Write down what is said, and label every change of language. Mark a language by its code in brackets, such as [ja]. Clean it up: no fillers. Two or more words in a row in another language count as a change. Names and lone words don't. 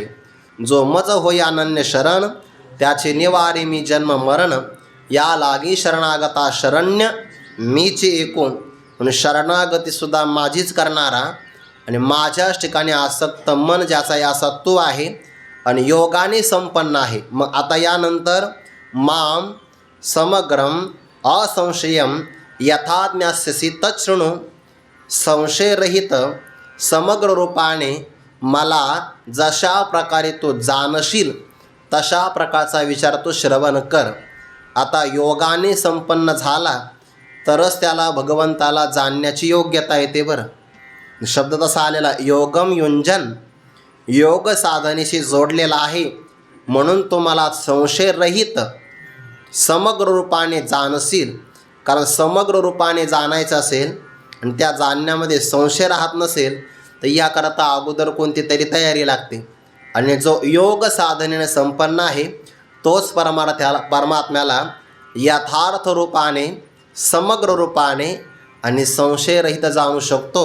[mr] जो मज होई अनन्य शरण, त्याचे निवारे मी जन्म मरण, या लागी शरणागता शरण्य मीचे एकूण. म्हणून शरणागतीसुद्धा माझीच करणारा आणि माझ्याच ठिकाणी आसक्त मन ज्याचा याचा तू आहे आणि योगाने संपन्न आहे. मग आता यानंतर [sa] माम समग्रम असंशयम यथा ज्ञास्यसि तच्छृणु, [mr] संशयरहित समग्र रूपाने मला जशा प्रकारे तू जाणशील तशा प्रकारचा विचार तू श्रवण कर. आता योगाने संपन्न झाला तरच त्याला भगवंताला जाणण्याची योग्यता येते. बरं, शब्द तसा आलेला, [sa] योगम युंजन, [mr] योग साधनेशी जोडलेला आहे. म्हणून तो मला संशयरहित समग्र रूपाने जाणशील. कारण समग्र रूपाने जाणायचं असेल आणि त्या जाणण्यामध्ये संशय राहत नसेल तर याकरता अगोदर कोणती तरी तयारी लागते. आणि जो योग साधनेने संपन्न आहे तोच परमात्म्याला यथार्थ रूपाने समग्र रूपाने आणि संशयरहित जाणू शकतो.